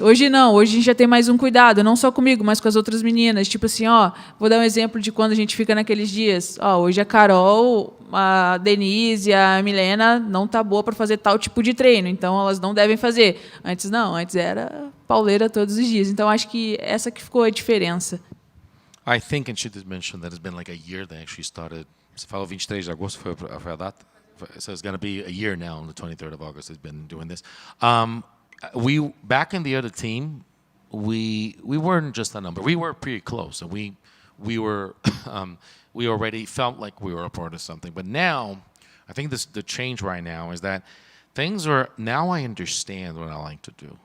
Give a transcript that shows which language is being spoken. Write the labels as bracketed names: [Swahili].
[Portuguese] Hoje não, hoje a gente já tem mais um cuidado, não só comigo, mas com as outras meninas. Vou dar um exemplo de quando a gente fica naqueles dias. Hoje a Karol, a Denise e a Milena não tá boa para fazer tal tipo de treino, então elas não devem fazer. Antes não, antes era pauleira todos os dias. Então acho que essa que ficou a diferença. [English] I think, and she did mention that it's been like a year they actually started. [Portuguese] Você falou 23 de agosto foi a data? [English] So it's going to be a year now, on the 23rd of August, they've been doing this. We, back in the other team, we weren't just a number. We were pretty close, and we we were, we already felt like we were a part of something. But now, I think the change right now is that things are, now I understand what I like to do.